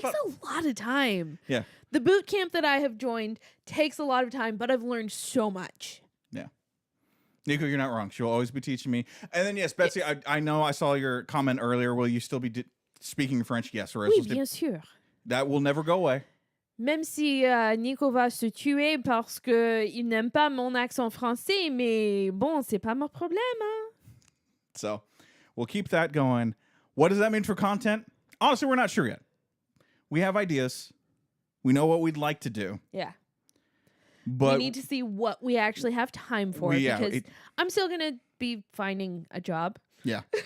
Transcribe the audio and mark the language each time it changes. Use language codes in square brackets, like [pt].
[en] about a lot of time. Yeah. The boot camp that I have joined takes a lot of time, but I've learned so much. Yeah. Nico, you're not wrong. She'll always be teaching me. And then, yes, Betsy, I know I saw your comment earlier. Will you still be speaking French? Yes, Rose. [fr] Oui, bien sûr. [en] That will never go away. [fr] Même si Nico va se tuer parce qu'il n'aime pas mon accent français, mais bon, c'est pas mon problème. Hein? [en] So, we'll keep that going. What does that mean for content? Honestly, we're not sure yet. We have ideas. We know what we'd like to do. Yeah. But we need to see what we actually have time for because I'm still going to be finding a job. Yeah.